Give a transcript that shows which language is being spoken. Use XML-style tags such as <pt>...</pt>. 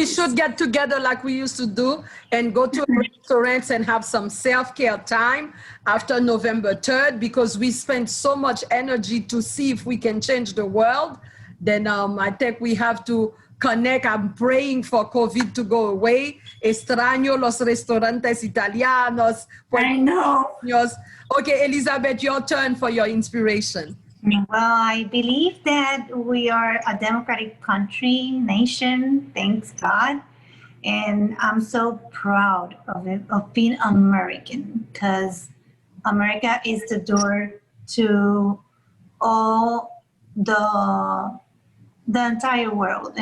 <en>No, we should get together like we used to do and go to restaurants and have some self-care time after November 3rd, because we spend so much energy to see if we can change the world. Then I think we have to connect. I'm praying for COVID to go away.</en> <es>Extraño los restaurantes italianos.</es> <en>I know. Okay, Elizabeth, your turn for your inspiration. Well, I believe that we are a democratic country, nation, thanks God. And I'm so proud of it, of being American, because America is the door to all the entire world.</en>